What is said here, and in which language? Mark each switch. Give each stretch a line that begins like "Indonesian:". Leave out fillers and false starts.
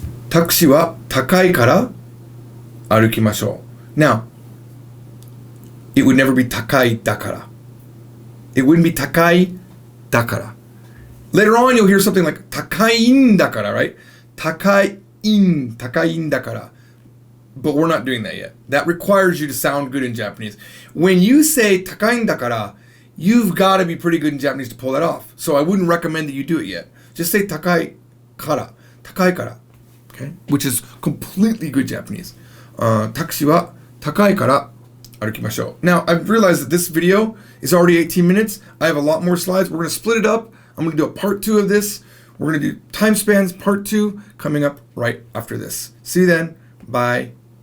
Japanese: タクシーは高いから歩きましょう。
English: Now, it would never be
Japanese: 高いだから。
English: It wouldn't be
Japanese: 高いだから。
English: Later on, you'll hear something like
Japanese: 高いんだから,
English: right?
Japanese: 高いんだから.
English: But we're not doing that yet. That requires you to sound good in Japanese. When you say
Japanese: 高いんだから,
English: you've got to be pretty good in Japanese to pull that off. So I wouldn't recommend that you do it yet. Just say
Japanese: 高いから. 高いから.Okay?
English: Which is completely good Japanese.
Japanese: タクシーは高いから歩きましょう.
English: Now, I've realized that this video is already 18 minutes. I have a lot more slides. We're going to split it up. I'm going to do a part 2 of this. We're going to do time spans part 2 coming up right after this. See you then. Bye.